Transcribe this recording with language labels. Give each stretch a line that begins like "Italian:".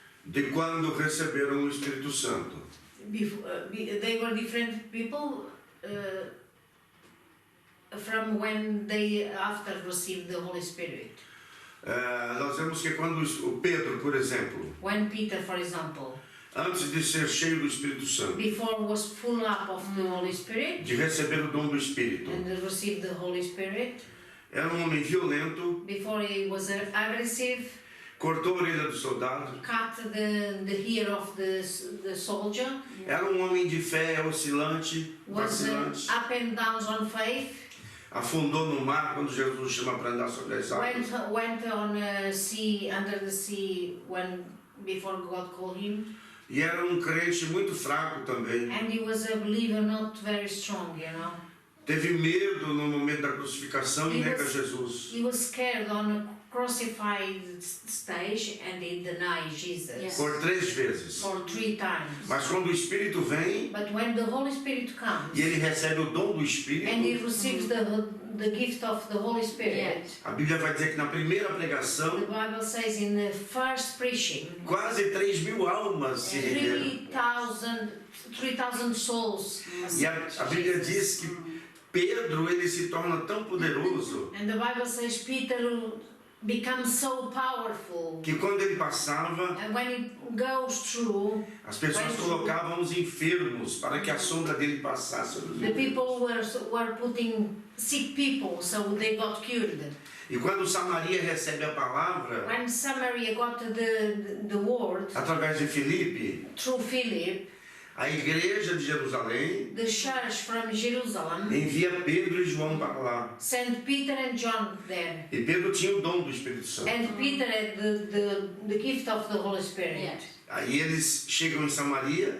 Portuguese: de quando receberam o Espírito Santo.
English: They were different people from when they after received the Holy Spirit.
Portuguese: Nós vemos que quando o Pedro, por exemplo,
English: When Peter, for example,
Portuguese: antes de ser cheio do Espírito Santo,
English: before was full up of the Holy Spirit
Portuguese: de receber o dom do Espírito,
English: and received the Holy Spirit,
Portuguese: era um homem violento,
English: before he was aggressive,
Portuguese: cortou a orelha do soldado,
English: cut the ear of the soldier,
Portuguese: era um homem de fé oscilante,
English: was
Portuguese: vacilante,
English: up and down on faith,
Portuguese: afundou no mar quando Jesus o chama para andar sobre as águas.
English: went on sea, under the sea when before God called him,
Portuguese: E era um crente muito fraco também.
English: and he was a believer not very strong, you know.
Portuguese: Teve medo no momento da crucificação e nega Jesus.
English: He was scared on a crucified stage and he denied Jesus Yes.
Portuguese: Por 3 vezes.
English: for 3 times.
Portuguese: Mas quando o Espírito vem
English: But when the Holy Spirit comes
Portuguese: e ele recebe o dom do
English: and he
Portuguese: Espírito,
English: receives the gift of the Holy Spirit, Yes.
Portuguese: a Bíblia vai dizer que na primeira
English: the
Portuguese: pregação,
English: Bible says in the first preaching,
Portuguese: quase 3.000 almas se renderam.
English: 3,000 souls.
Portuguese: E a Bíblia diz que Pedro ele se torna tão poderoso
English: And the Bible says Peter becomes so powerful.
Portuguese: que quando ele passava,
English: And when it goes through,
Portuguese: as pessoas colocavam os enfermos para que a sombra dele passasse sobre os
English: the
Portuguese: enfermos.
English: people were putting sick people, so they got cured.
Portuguese: E quando Samaria recebe a palavra,
English: When Samaria got the word
Portuguese: através de Filipe,
English: through Philip,
Portuguese: a igreja de Jerusalém
English: the church from Jerusalem
Portuguese: envia Pedro e João para lá.
English: sent Peter and John there.
Portuguese: E Pedro tinha o dom do Espírito Santo.
English: And Peter had the gift of the Holy Spirit. Yes.
Portuguese: Aí eles chegam em Samaria